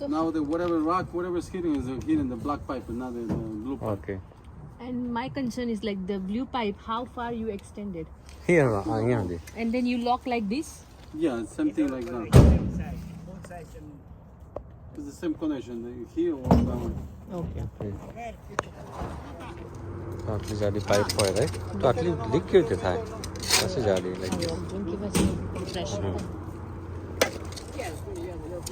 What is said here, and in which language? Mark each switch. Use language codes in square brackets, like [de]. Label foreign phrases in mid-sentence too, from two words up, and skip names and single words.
[en] Now the whatever rock, whatever is hitting is hitting the black pipe and not the blue pipe. Okay. and my concern is like the blue pipe, how far you extended? Here, yeah. And then you lock like this? Yeah, it's something like that. It's the same connection here or that one. Okay. [gu] તો આટલી જાડી પાઇપ હોય રાઈટ તો આટલી લીક કેવી રીતે થાય પછી જાડી લાઈક [en] Don't give us any pressure.